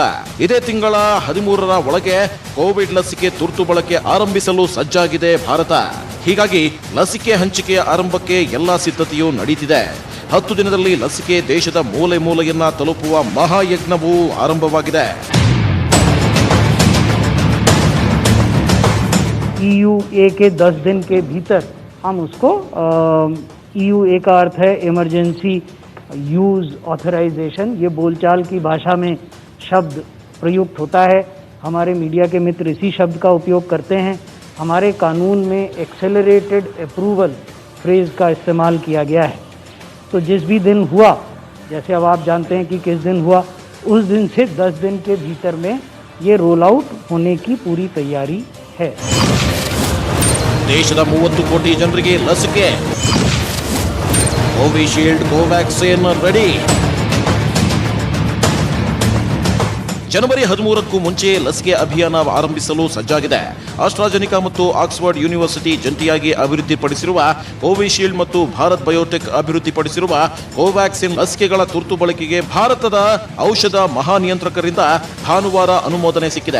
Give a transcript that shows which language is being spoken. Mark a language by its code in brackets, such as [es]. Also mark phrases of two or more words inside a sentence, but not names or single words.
[kn] ಇದೇ ತಿಂಗಳ 13ರ ಒಳಗೆ ಕೋವಿಡ್ ಲಸಿಕೆ ತುರ್ತು ಬಳಕೆ ಆರಂಭಿಸಲು ಸಜ್ಜಾಗಿದೆ ಭಾರತ. ಹೀಗಾಗಿ ಲಸಿಕೆ ಹಂಚಿಕೆಯ ಆರಂಭಕ್ಕೆ ಎಲ್ಲಾ ಸಿದ್ಧತೆಯೂ ನಡೀತಿದೆ. 10 ದಿನದಲ್ಲಿ ಲಸಿಕೆ ದೇಶದ ಮೂಲೆ ಮೂಲೆಯನ್ನ ತಲುಪುವ ಮಹಾಯಜ್ಞವೂ ಆರಂಭವಾಗಿದೆ. [hi] EUA के 10 दिन के भीतर हम उसको EUA का अर्थ है [en] emergency use authorization. [hi] ये बोलचाल की भाषा में शब्द प्रयुक्त होता है. हमारे मीडिया के मित्र इसी शब्द का उपयोग करते हैं. हमारे कानून में [en] accelerated approval [hi] फ्रेज का इस्तेमाल किया गया है. तो जिस भी दिन हुआ, जैसे अब आप जानते हैं कि किस दिन हुआ, उस दिन से 10 दिन के भीतर में ये [en] roll out [hi] होने की पूरी तैयारी है. [kn] ದೇಶದ 30 ಕೋಟಿ ಜನರಿಗೆ ಲಸಿಕೆ. ಕೋವಿಶೀಲ್ಡ್, ಕೋವ್ಯಾಕ್ಸಿನ್ ರೆಡಿ. ಜನವರಿ 13ಕ್ಕೂ ಮುಂಚೆ ಲಸಿಕೆ ಅಭಿಯಾನ ಆರಂಭಿಸಲು ಸಜ್ಜಾಗಿದೆ. ಆಸ್ಟ್ರಾಜೆನಿಕಾ ಮತ್ತು ಆಕ್ಸ್ಫರ್ಡ್ ಯೂನಿವರ್ಸಿಟಿ ಜಂಟಿಯಾಗಿ ಅಭಿವೃದ್ಧಿಪಡಿಸಿರುವ ಕೋವಿಶೀಲ್ಡ್ ಮತ್ತು ಭಾರತ್ ಬಯೋಟೆಕ್ ಅಭಿವೃದ್ಧಿಪಡಿಸಿರುವ ಕೋವ್ಯಾಕ್ಸಿನ್ ಲಸಿಕೆಗಳ ತುರ್ತು ಬಳಕೆಗೆ ಭಾರತದ ಔಷಧ ಮಹಾನಿಯಂತ್ರಕರಿಂದ ಭಾನುವಾರ ಅನುಮೋದನೆ ಸಿಕ್ಕಿದೆ.